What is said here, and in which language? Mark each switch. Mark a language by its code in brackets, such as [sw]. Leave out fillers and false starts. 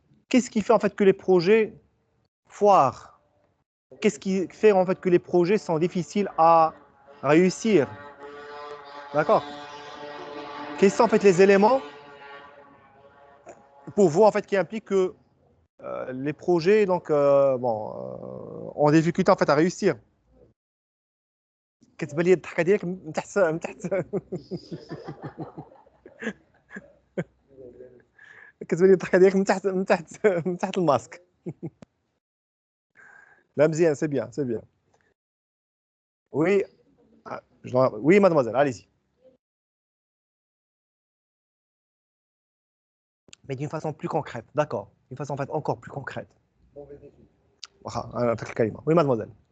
[fr] Qu'est-ce qui fait en fait que les projets foirent? Qu'est-ce qui fait en fait que les projets sont difficiles à réussir? D'accord? Quels sont en fait les éléments pour vous en fait qui impliquent que les projets donc ont des difficultés en fait à réussir. [ar] كتبان لي الضحكه ديالك من تحت كتبان لي الضحكه ديالك من تحت الماسك. لا مزيان سي بيان سي بيان. [fr] Oui, oui, mademoiselle, allez-y. Mais d'une façon plus concrète, d'accord. D'une façon en fait encore plus concrète. Oui, mademoiselle.